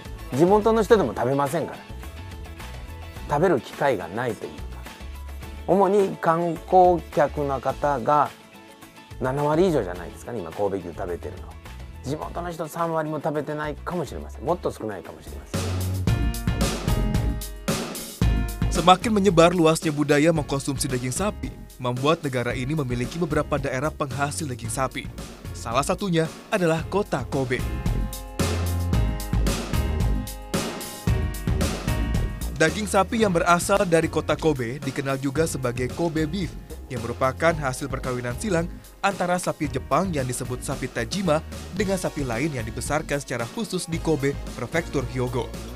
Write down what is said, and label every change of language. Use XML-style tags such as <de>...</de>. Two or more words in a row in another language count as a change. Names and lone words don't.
<ja>地元の人でも食べませんから、食べる機会がないというか、主に観光客の方が7割以上じゃないですかね、今神戸牛食べてるの。地元の人3割も食べてないかもしれません。もっと少ないかもしれません。</ja> <id>Semakin menyebar luasnya budaya mengkonsumsi daging sapi, membuat negara ini memiliki beberapa daerah penghasil daging sapi. Salah satunya adalah kota Kobe. Daging sapi yang berasal dari kota Kobe dikenal juga sebagai Kobe beef, yang merupakan hasil perkawinan silang antara sapi Jepang yang disebut sapi Tajima dengan sapi lain yang dibesarkan secara khusus di Kobe, prefektur Hyogo.</id>